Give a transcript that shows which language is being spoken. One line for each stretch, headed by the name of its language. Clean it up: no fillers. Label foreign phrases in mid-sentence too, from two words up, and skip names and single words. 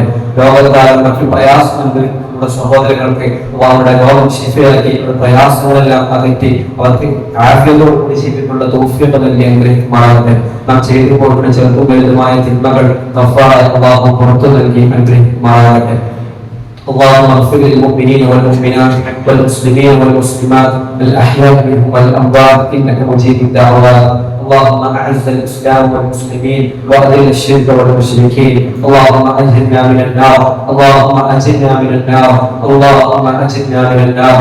Malayalam: ലോകത്താലും മറ്റു പ്രയാസങ്ങൾ സഹോദരങ്ങൾക്ക് അവരുടെ രോഗം ശിഫയാക്കി പ്രയാസങ്ങളെല്ലാം അകറ്റി അവർക്ക് ആരോഗ്യത്തോടു കൂടി ജീവിതത്തിലുള്ള തൗഫീഖ് നൽകി അനുഗ്രഹിക്കുമാറാകട്ടെ. നാം ചെയ്തു പോകുന്ന ചെറുതും വലുതുമായ തിന്മകൾ അല്ലാഹു പുറത്തു നൽകി അനുഗ്രഹിക്കുമാറാകട്ടെ.
Arabic: اللهم اغفر للمؤمنين والمؤمنات والمسلمين والمسلمات الأحياء منهم والأموات إنك مجيب الدعوات. اللهم أعز الإسلام والمسلمين وأذل الشرك والمشركين. اللهم أجرنا من النار، اللهم أجرنا من النار، اللهم أجرنا من النار.